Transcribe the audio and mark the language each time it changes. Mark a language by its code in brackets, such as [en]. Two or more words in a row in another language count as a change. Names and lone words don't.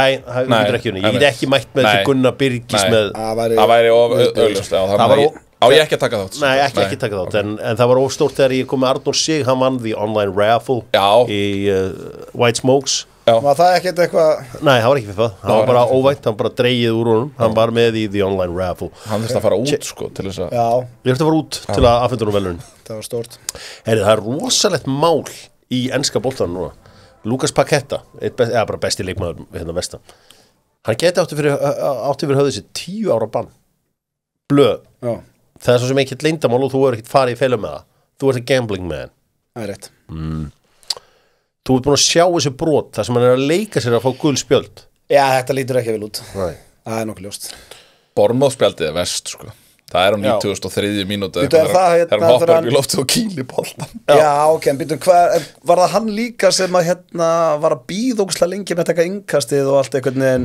[is] Nei, það getur ekki unnið. Ég get ekki mætt með þessi Gunnar Birgis með... Það væri augljóst, já. Á ég ekki að taka þátt? Nei, ekki taka þátt, en það var óstórt þegar ég kom með Arnór Sig, hann vann því [en] online raffle [is] í White Smokes. Var það ekkert eitthvað? Nei, það var ekki fyrir það, hann var bara óvænt, hann bara dreigið úr honum, hann var með í [en] the online raffle. [is] Hann þurfti að fara út, sko, til þess að... Já. Ég þurfti að fara út til að afhenda honum velun. Það var stórt. Það er rosalegt mál í enska boltanum núna. Lucas Paqueta, bara besti leikmaður hérna vestan. Hann geti átti fyrir höfðu sér 10 ára bann. Blöð. Já. Það er svo sem ekkert leyndamál og þú er ekkert farið í feilum með það. Þú ert [en] a gambling man. [is] Það er rétt. Þú ert búin að sjá þessi brot þar sem hann er að leika sér að fá gul spjöld. Já, þetta lítur ekki vel út. Nei. Það er nokkuð ljóst. Bournemouth spjaldið verst sko. Það á 93. mínútu það hann hoppar upp í loftið og kýli boltan. Já, ok, en býtum, var það hann líka sem að var að bíða ógeðslega lengi með að taka innkastið og allt einhvern veginn